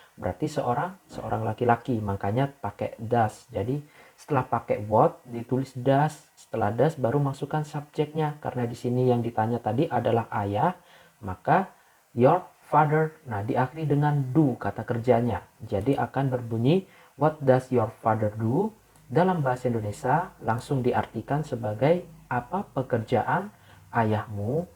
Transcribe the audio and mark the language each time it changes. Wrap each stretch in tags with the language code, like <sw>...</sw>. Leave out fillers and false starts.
<id>Berarti seorang laki-laki, makanya pakai does. Jadi, setelah pakai what, ditulis does. Setelah does, baru masukkan subjeknya. Karena di sini yang ditanya tadi adalah ayah, maka</id> <en>your father.</en> <id>Nah, diakhiri dengan do, kata kerjanya. Jadi, akan berbunyi,</id> <en>what does your father do?</en> <id>Dalam bahasa Indonesia langsung diartikan sebagai apa pekerjaan ayahmu.</id>